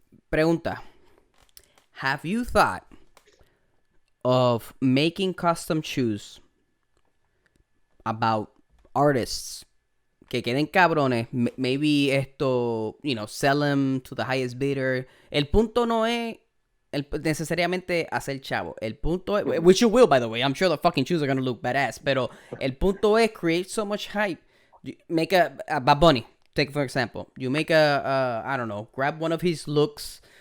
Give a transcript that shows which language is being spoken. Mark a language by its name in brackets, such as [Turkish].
[Spanish] Pregunta. [English] Have you thought of making custom shoes about artists [Spanish] que queden cabrones? [English] Maybe esto, sell them to the highest bidder. [Spanish] El punto no es necesariamente hacer chavo. El punto es, [English] which you will, by the way. I'm sure the fucking shoes are gonna look badass. [Spanish] Pero el punto es [English] create so much hype. Make a Bad Bunny. Take for example. You make I don't know, grab one of his looks.